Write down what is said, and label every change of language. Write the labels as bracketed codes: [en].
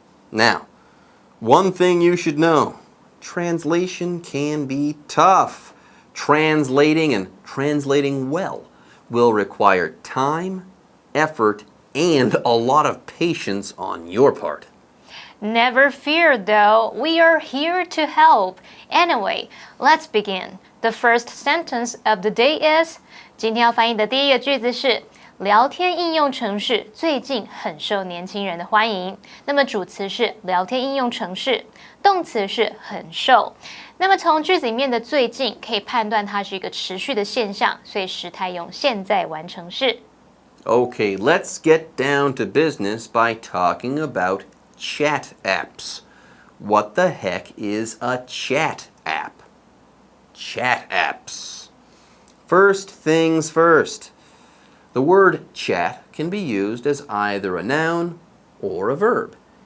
[en] Now, one thing you should know, translation can be tough. Translating and translating well will require time, effort, and a lot of patience on your part. Never fear though, we are here to help. Anyway, let's begin. The first sentence of the day is [zh] 今天要翻译的第一个句子是聊天应用程式最近很受年轻人的欢迎。那么主词是聊天应用程式，动词是很受。那么从句子里面的最近可以判断它是一个持续的现象，所以时态用现在完成式。 [en] Okay, let's get down to business by talking about chat apps. What the heck is a chat app? Chat apps. First things first. The word chat can be used as either a noun or a verb.